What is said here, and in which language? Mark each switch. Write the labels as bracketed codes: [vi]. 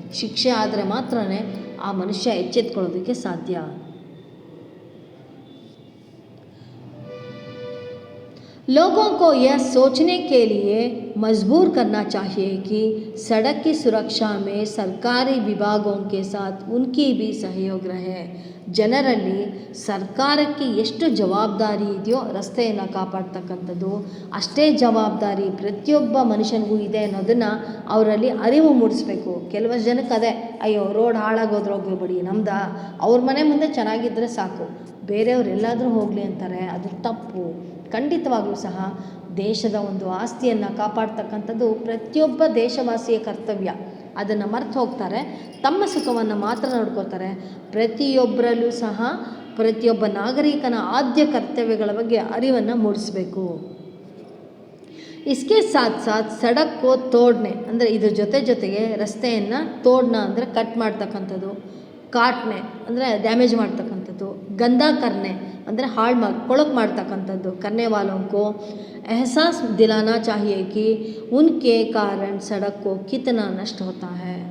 [kn] ಶಿಕ್ಷೆ ಆದರೆ ಮಾತ್ರ ಆ ಮನುಷ್ಯ ಎಚ್ಚೆತ್ಕೊಳ್ಳೋದಕ್ಕೆ ಸಾಧ್ಯ. [hi] लोगों को यह सोचने के लिए मजबूर करना चाहिए कि सड़क की सुरक्षा में सरकारी विभागों के साथ उनकी भी सहयोग रहे. [kn] ಜನರಲ್ಲಿ ಸರ್ಕಾರಕ್ಕೆ ಎಷ್ಟು ಜವಾಬ್ದಾರಿ ಇದೆಯೋ ರಸ್ತೆಯನ್ನು ಕಾಪಾಡ್ತಕ್ಕಂಥದ್ದು, ಅಷ್ಟೇ ಜವಾಬ್ದಾರಿ ಪ್ರತಿಯೊಬ್ಬ ಮನುಷ್ಯನಿಗೂ ಇದೆ ಅನ್ನೋದನ್ನು ಅವರಲ್ಲಿ ಅರಿವು ಮೂಡಿಸ್ಬೇಕು. ಕೆಲವಷ್ಟು ಜನಕ್ಕೆ ಅದೇ, ಅಯ್ಯೋ ರೋಡ್ ಹಾಳಾಗೋದ್ರೆ ಹೋಗ್ಬಿಡಿ, ನಮ್ದು ಅವ್ರ ಮನೆ ಮುಂದೆ ಚೆನ್ನಾಗಿದ್ದರೆ ಸಾಕು, ಬೇರೆಯವ್ರು ಎಲ್ಲಾದರೂ ಹೋಗಲಿ ಅಂತಾರೆ. ಅದು ತಪ್ಪು. ಖಂಡಿತವಾಗ್ಲೂ ಸಹ ದೇಶದ ಒಂದು ಆಸ್ತಿಯನ್ನು ಕಾಪಾಡ್ತಕ್ಕಂಥದ್ದು ಪ್ರತಿಯೊಬ್ಬ ದೇಶವಾಸಿಯ ಕರ್ತವ್ಯ. ಅದನ್ನು ಮರೆತು ಹೋಗ್ತಾರೆ, ತಮ್ಮ ಸುಖವನ್ನು ಮಾತ್ರ ನೋಡ್ಕೋತಾರೆ. ಪ್ರತಿಯೊಬ್ಬರಲ್ಲೂ ಸಹ ಪ್ರತಿಯೊಬ್ಬ ನಾಗರಿಕನ ಆದ್ಯ ಕರ್ತವ್ಯಗಳ ಬಗ್ಗೆ ಅರಿವನ್ನು ಮೂಡಿಸಬೇಕು. [hi] ಇಸ್ಕೆ ಸಾಥ್ ಸಾಥ್ ಸಡಕ್ಕೋ ತೋಡ್ನೆ [kn] ಅಂದರೆ ಇದ್ರ ಜೊತೆಗೆ ರಸ್ತೆಯನ್ನು ತೋಡ್ನ ಅಂದರೆ ಕಟ್ ಮಾಡ್ತಕ್ಕಂಥದ್ದು, ಕಾಟ್ನೆ ಅಂದರೆ ಡ್ಯಾಮೇಜ್ ಮಾಡ್ತಕ್ಕಂಥದ್ದು, ಗಂದಾ ಕರ್ನೆ ಅಂದರೆ ಕೊಳಕು ಮಾಡ್ತಕ್ಕಂಥದ್ದು. [hi] ಕರ್ನೆ ವಾಲೋಂ ಕೋ एहसास दिलाना चाहिए कि उनके कारण सड़क को कितना नष्ट होता है.